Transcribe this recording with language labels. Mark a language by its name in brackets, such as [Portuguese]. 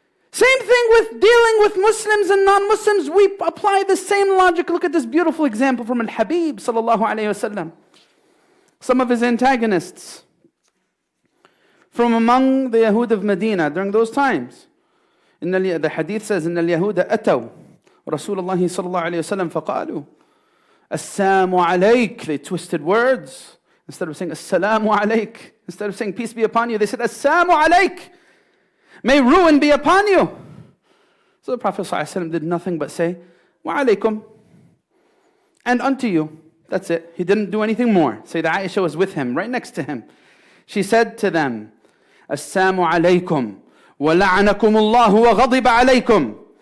[English] Same thing with dealing with Muslims and non-Muslims. We apply the same logic. Look at this beautiful example from Al-Habib sallallahu alayhi wasallam. Some of his antagonists from among the Yahud of Medina during those times. The hadith says, [Arabic] إن اليهود أتوا رسول الله صلى الله عليه وسلم فقالوا السلام عليك. [English] They twisted words. Instead of saying Assalamu alayk, instead of saying peace be upon you, they said Assalamu alayk. May ruin be upon you. So the Prophet ﷺ did nothing but say Wa alaykum, and unto you. That's it. He didn't do anything more. Sayyidah Aisha was with him, right next to him. She said to them, [Arabic] Assalamu alaykum wa la'anakum Allah wa ghadiba alaykum.